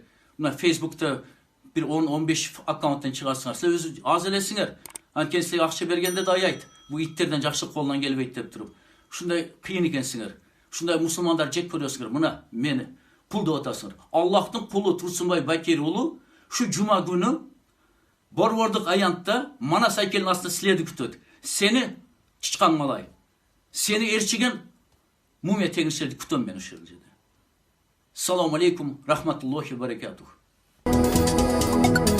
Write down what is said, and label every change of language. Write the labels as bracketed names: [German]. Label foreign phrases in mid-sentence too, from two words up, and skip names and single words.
[Kyrgyz] Мына Facebook'ta bir 10-15 аккаунттан чыгарсыңар. Силер өзү аз элесиңер. Анткени силерге акча бергенде да аят. Бу иттерден жакшы колунан келбейт деп туруп. Ушундай кыйын экенсиңер. Ушундай мусулмандар жек көрөсүңөр. Мына мени кул деп атасыңар. Аллахтын кулу Турсунбай Бакир уулу [Turkish] şu cuma günü [Kyrgyz] Борбордук аянтта Манас айкелдин астында силерди күтөт. Сени чычкан малай, сени ээрчиген мумия теңирчилерди күтөм мен ошол жерде. [Arabic] سلام عليكم رحمة الله وبركاته.